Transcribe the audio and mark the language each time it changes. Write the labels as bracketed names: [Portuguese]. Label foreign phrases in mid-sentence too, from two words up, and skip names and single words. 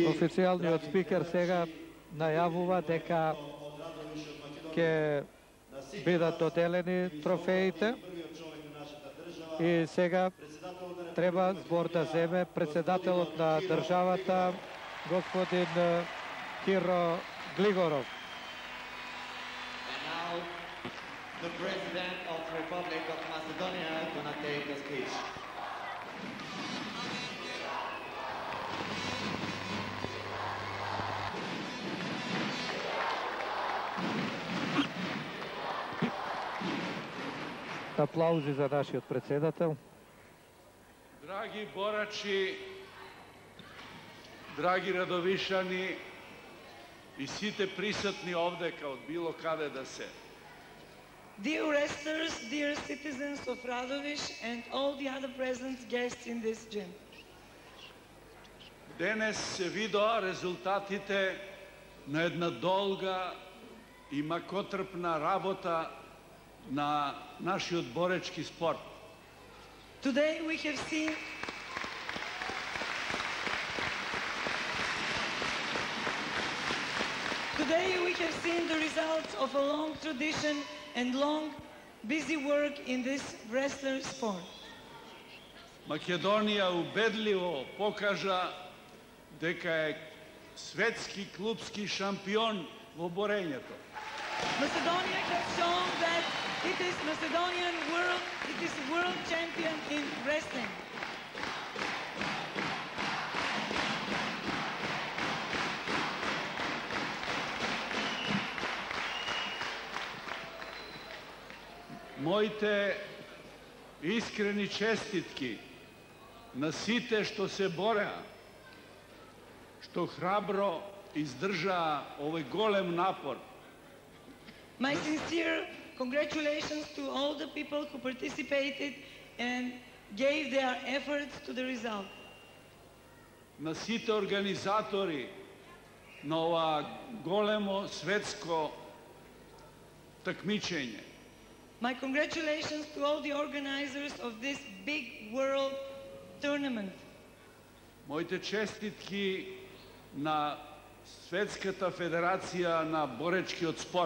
[Macedonian] официјалниот спикер сега најавува дека ќе бидат доделени трофеите и сега треба збор да земе председателот на државата господин Киро Глигоров. [English] And now the President of the Republic of Macedonia is going to take a speech. [Macedonian] Аплаузи за нашиот председател. Драги борачи, драги радовишани и сите присутни овде од било каде да се. [English] Dear wrestlers, dear citizens of Radoviš and all the other present guests in this gym. [Macedonian] Денес се видоа резултатите на една долга и макотрпна работа на нашиот боречки спорт. [English] Today we have seen the results of a long tradition and long busy work in this wrestler sport. [Macedonian] Македонија убедливо покажа дека е светски клубски шампион во борењето. [English] Macedonia has shown that it is world champion in wrestling. [Macedonian] Моите искрени честитки на сите што се бореа, што храбро издржаа овој голем напор [English] My sincere congratulations to all the people who participated and gave their efforts to the result. [Macedonian] На сите организатори на ова големо светско такмичење. [English] My congratulations to all the organizers of this big world tournament. [Macedonian] Моите честитки на Светската федерација на боречкиот спорт.